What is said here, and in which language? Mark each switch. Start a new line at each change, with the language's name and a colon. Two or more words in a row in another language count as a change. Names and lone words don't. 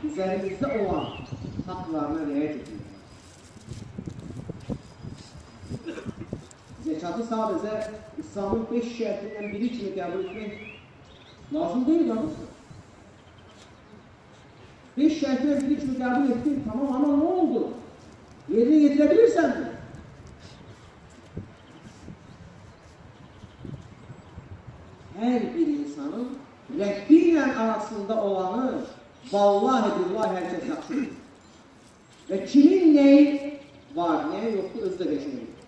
Azerbaijani: üzərimizdə olan haqlarına riayət edilir. Zekatı sadəcə İslamın 5 şərtindən biri kimi qəbul etmək lazım deyil, yalnız. 5 şərtindən biri kimi qəbul etdik,
Turkish: tamam, ama ne oldu? Yerine getirebilirsən mi?
Azerbaijani: Hər bir insanın Rəbbi ilə arasında olanı vallahi billahi hər kəs yaxşıdır. Və kimin nəyi var, nəyi yoxdur, özü də qəşəngdir.